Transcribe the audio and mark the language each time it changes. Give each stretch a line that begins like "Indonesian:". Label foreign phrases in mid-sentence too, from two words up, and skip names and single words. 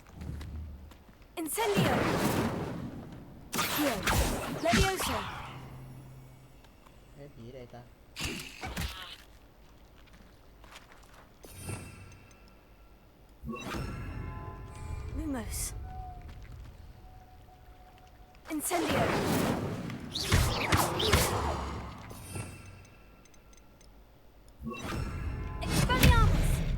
Vietnamese: Incendio. Leviosa. Phép gì ở đây ta? Lumos. Incendio. Expelliarmus.